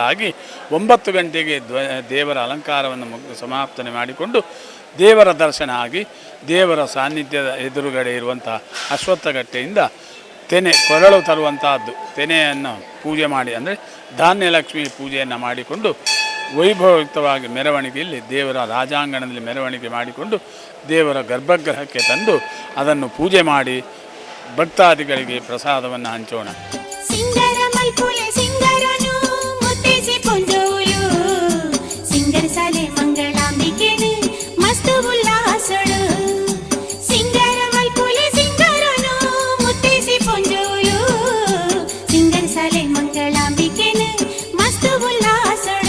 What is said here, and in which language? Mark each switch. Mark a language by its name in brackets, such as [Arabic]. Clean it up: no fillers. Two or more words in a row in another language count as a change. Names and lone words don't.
[Kannada] ಆಗಿ 9 ಗಂಟೆಗೆ ದೇವರ ಅಲಂಕಾರವನ್ನು ಸಮಾಪ್ತನೆ ಮಾಡಿಕೊಂಡು ದೇವರ ದರ್ಶನ ಆಗಿ ದೇವರ ಸಾನ್ನಿಧ್ಯದ ಎದುರುಗಡೆ ಇರುವಂಥ ಅಶ್ವತ್ಥಗಟ್ಟೆಯಿಂದ ಕೊರಳು ತರುವಂತಹದ್ದು ತೆನೆಯನ್ನು ಪೂಜೆ ಮಾಡಿ, ಅಂದರೆ ಧಾನ್ಯಲಕ್ಷ್ಮಿ ಪೂಜೆಯನ್ನು ಮಾಡಿಕೊಂಡು ವೈಭವಯುಕ್ತವಾಗಿ ಮೆರವಣಿಗೆಯಲ್ಲಿ ದೇವರ ರಾಜಾಂಗಣದಲ್ಲಿ ಮೆರವಣಿಗೆ ಮಾಡಿಕೊಂಡು ದೇವರ ಗರ್ಭಗೃಹಕ್ಕೆ ತಂದು ಅದನ್ನು ಪೂಜೆ ಮಾಡಿ ಭಕ್ತಾದಿಗಳಿಗೆ ಪ್ರಸಾದವನ್ನು ಹಂಚೋಣ. [Tulu] ಸಿಂಗರ ಮಲ್ಪುಲೆ ಸಿಂಗರನು ಮುತ್ತೇಸಿ ಪೊಂಜೋಲು ಸಿಂಗರ ಸಾಲೆ ಮಂಗಳಾಂಬಿಕೆನು ಮಸ್ತು ಉಲ್ಲಾಸಳು. ಸಿಂಗರ ಮಲ್ಪುಲೆ ಸಿಂಗರನು ಮುತ್ತೇಸಿ ಪೊಂಜೋಲು ಸಿಂಗರ ಸಾಲೆ ಮಂಗಳಾಂಬಿಕೆನು ಮಸ್ತು ಉಲ್ಲಾಸಳು.